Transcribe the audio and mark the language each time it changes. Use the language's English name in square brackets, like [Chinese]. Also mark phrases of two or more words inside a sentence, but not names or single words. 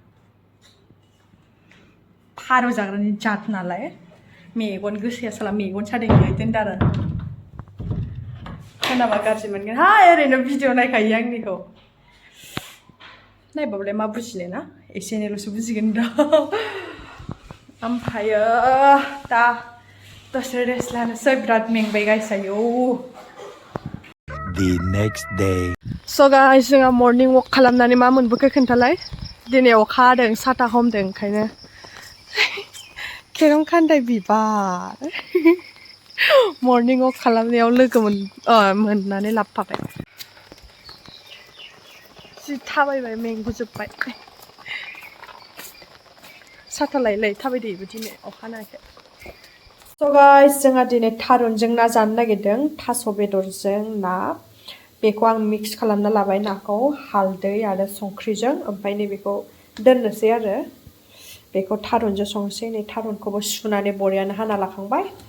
[Bodo] फारौ जाग्रानि जात नालाय मेगन गोसाया साला मेगन सादों दोनदो आरो खोनाबा गाज्रि मोनगोन हाय ओरैनो भिडिअ नायखायो आंनिखौ नायबाबलाय मा बुजिनो ना एसे एनैल'सो बुजिगोन दा ओमफ्रायो दा दसे रेस्ट लानोसै बिराद मेंबाय गाइस आयौ [English] The next day. so guys [Bodo] जोंहा मर्निं वाक खालामनानै मा मोनबोखो खोन्थालाय दिनै अखा हादों साथा हमदों ओंखायनो खेरं खान्दाय बिबार मर्निं वाक खालामनायाव लोगो मोननानै लाबोफाबाय जि थाबायबाय मेंगुजोब्बाय साथा लायै थाबायदो इबो दिनै अखा हानायखाय [English] so guys [Bodo] जोंहा दिनै थारुनजों ना जानो नागिरदों थास' बेदरजों ना बेखौ आं मिक्स खालामना लाबाय नाखौ हालदै आरो संख्रिजों ओमफ्राय नैबेखौ दोननोसै आरो बेखौ थारुनजों संसै नै थारुनखौबो सुनानै बरियानो हाना लाखांबाय